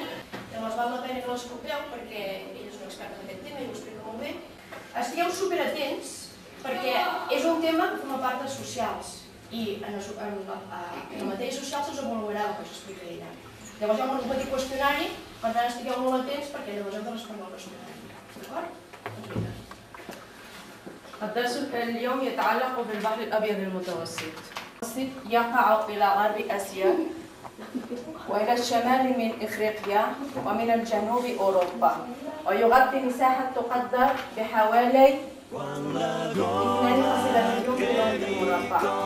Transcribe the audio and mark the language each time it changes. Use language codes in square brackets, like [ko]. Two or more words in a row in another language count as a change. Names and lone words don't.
[ca] Llavors, val la pena que l'escolteu perquè ell és un expert en aquest tema i ho explica molt bé. Estigueu superatents perquè és un tema que forma part dels socials i en la matèria social se'ls avaluarà el que s'explica ella. Llavors hi ha un petit qüestionari, per tant estigueu molt atents perquè llavors heu de respondre al qüestionari. D'acord? [ar] الدرس اليوم يتعلق بالبحر الأبيض المتوسط يقع إلى غرب آسيا وإلى الشمال من إفريقيا ومن الجنوب أوروبا ويغطي مساحة تقدر بحوالي 2.5 مليون كيلومتر مربع